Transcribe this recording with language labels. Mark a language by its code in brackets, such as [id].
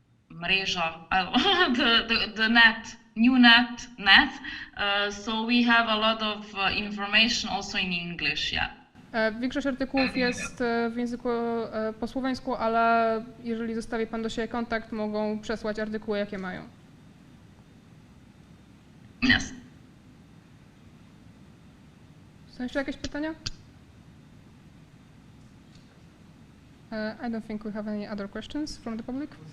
[en] mreža, the net, new net, so we have a lot of information also in English, yeah. [pl] Większość artykułów jest w języku po słoweńsku, ale jeżeli zostawi Pan do siebie kontakt, mogą przesłać artykuły, jakie mają. [en] Yes. [pl] Są jeszcze jakieś pytania? [en] I don't think we have any other questions from the public.